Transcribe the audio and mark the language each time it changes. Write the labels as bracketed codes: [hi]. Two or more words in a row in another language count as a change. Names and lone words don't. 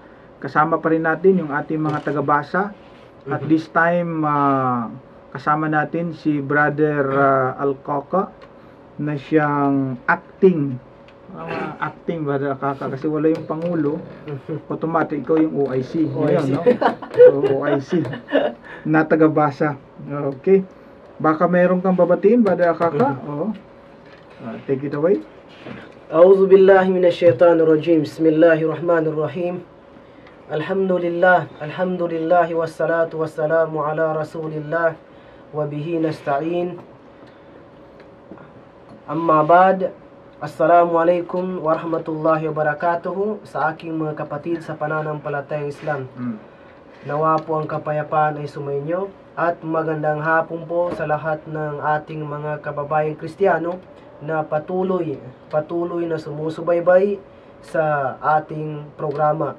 [tl] Kasama pa rin natin yung ating mga tagabasa. [en] At this time, [tl] kasama natin si Brother Alcoca na siyang acting Brother Alcoca, kasi wala yung Pangulo, automatic ikaw yung OIC. Yun, no? So, OIC na tagabasa. Okay, baka mayroon kang babatiin, Brother Alcoca. [en] Take it away. [ar] أعوذ بالله من الشيطان الرجيم. بسم الله الرحمن الرحيم. الحمد لله والصلاة والسلام على رسول الله وبه نستعين. أما بعد. السلام عليكم ورحمة الله وبركاته [tl] sa aking mga kapatid sa pananampalatayang Islam. Nawa po ang kapayapaan ay sumainyo at magandang hapon po sa lahat ng ating mga kababayang Kristiyano na patuloy na sumusubaybay sa ating programa.